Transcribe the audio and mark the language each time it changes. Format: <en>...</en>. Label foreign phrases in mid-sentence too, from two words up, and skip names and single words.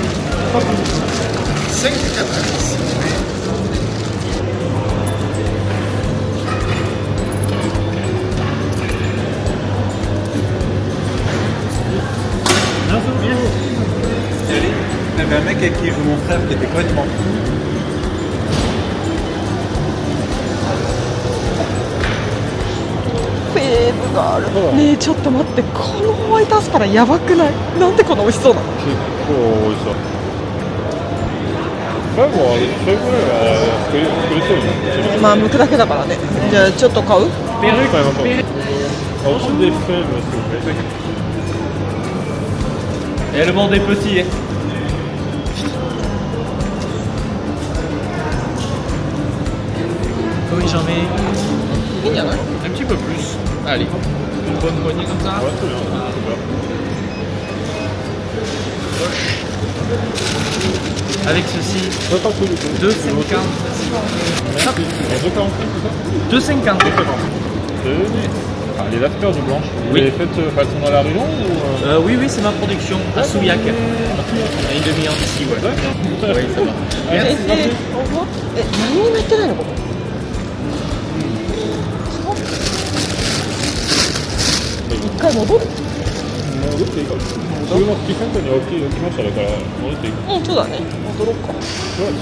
<fr>5,90. Il y avait un mec avec qui joue mon frère qui était complètement fou.</fr> <ja>フェーブがある。ねえ、ちょっと待って、このホワイトアスパラやばくない？なんでこんな美味しそうなの？結構美味しそう。最後は、最後は作りそうになってまあ、剥くだけだからね。じゃあ、ちょっと買う？</ja> <fr>買いましょう。Ensuite des fèves, s'il vous plaît. Et elle vend des petits. Hein. Oui, j'en mets</fr> <ja>いいんじゃない？</ja> <fr>un petit peu plus. Allez, une bonne poignée comme ça. Ouais, très bien, super. Avec ceci, Ça part tout du coup. 2,50. Merci. 2,40, c'est ça 2,50. Ah, les affaires du blanche. Vous Oui. les faites façon dans la région ou Oui, oui, c'est ma production à Souillac. À une demi-heure d'ici, ouais. Oui, ça va.</fr> <ja>え、何にもやってないのここ？一回戻る？戻っていいかも。自分の好きセンターに置きましただから戻っていいかも。うん、そうだね。戻ろうか。そうです。</ja>